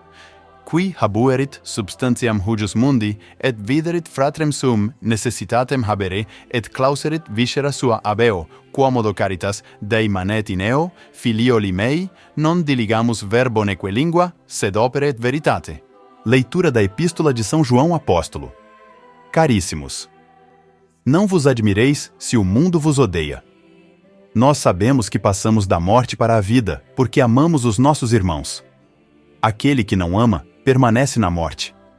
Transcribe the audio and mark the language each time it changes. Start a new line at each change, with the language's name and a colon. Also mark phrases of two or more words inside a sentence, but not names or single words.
Latin: Qui habuerit substantiam huius mundi, et viderit fratrem suum necessitatem habere, et clauserit viscera sua abeo, quomodo caritas Dei manet in eo, filioli mei, non diligamus verbo neque lingua, sed opere et veritate.
Portuguese: Leitura da Epístola de São João Apóstolo. Caríssimos, não vos admireis se o mundo vos odeia. Nós sabemos que passamos da morte para a vida, porque amamos os nossos irmãos. Aquele que não ama, permanece na morte.